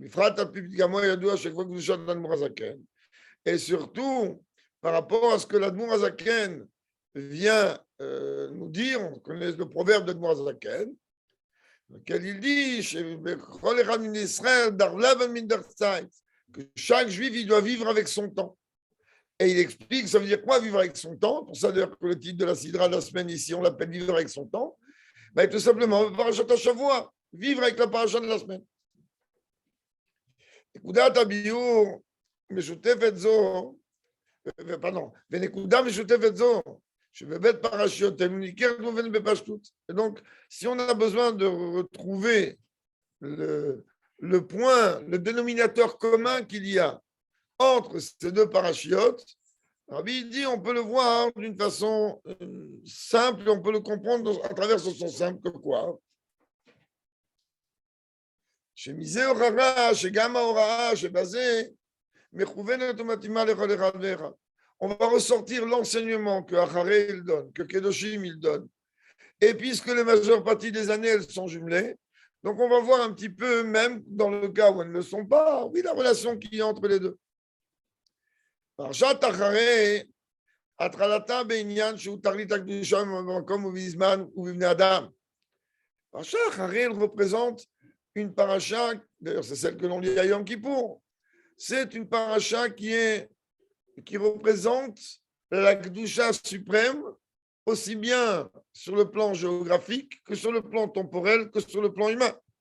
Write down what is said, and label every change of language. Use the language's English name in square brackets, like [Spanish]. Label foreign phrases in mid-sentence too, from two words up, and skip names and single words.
[French] Et surtout, par rapport à ce que l'Admour Azaken vient nous dire, on connaît le proverbe d'Admour Azaken, lequel il dit que chaque juif il doit vivre avec son temps. Et il explique, ça veut dire quoi vivre avec son temps? Pour ça, d'ailleurs, que le titre de la Sidra de la semaine ici, on l'appelle vivre avec son temps. Ben, tout simplement, [Hebrew] פרשת השבוע, [French] vivre avec la Parashat de la semaine. [Hebrew] נקודת הביור משותפת זו, ונקודה משותפת זו, שבבית פרשיותינו ניכרת באופן בפשטות. [French] Et donc, si on a besoin de retrouver le point, le dénominateur commun qu'il y a entre ces deux parachiotes, Rabbi dit on peut le voir d'une façon simple, on peut le comprendre à travers ce sens simple que quoi? [Hebrew] שמזה הוכחה שגם ההוראה שבזה מכוונת ומתאימה לכל אחד ואחד. [French] On va ressortir l'enseignement que Acharé il donne, que Kedoshim il donne. Et puisque la majeure partie des années elles sont jumelées, donc on va voir un petit peu, même dans le cas où elles ne le sont pas, oui, la relation qu'il y a entre les deux. [Hebrew] פרשת אחרי, התחלתה בעניין שהוא תכלית הקדושה במקום ובזמן ובבני אדם. פרשת אחרי, [French] elle représente une paracha, d'ailleurs c'est celle que l'on lit à Yom Kippour, c'est une paracha qui représente la Kedusha suprême, aussi bien sur le plan géographique que sur le plan temporel, que sur le plan humain.